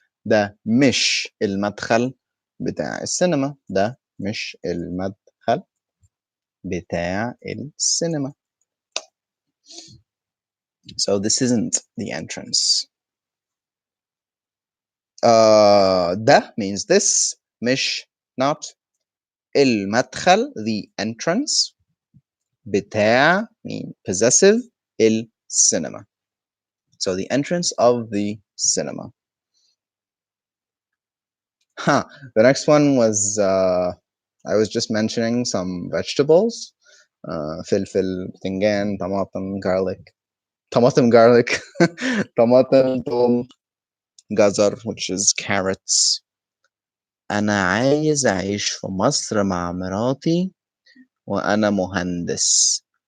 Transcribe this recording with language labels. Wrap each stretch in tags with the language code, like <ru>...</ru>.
<ar>ده مش المدخل بتاع السينما. ده مش المدخل بتاع السينما.</ar> <en>So this isn't the entrance. ده means this. مش not. المدخل the entrance. بتاع mean possessive. السينما. So the entrance of the cinema. The next one was I was just mentioning some vegetables.</en> <ar>فلفل, بتنجان, طماطم, garlic. طماطم, garlic. طماطم, توم, جزر,</ar> <en>which is carrots.</en> <ar>أنا عايز أعيش في مصر مع مراتي وأنا مهندس.</ar>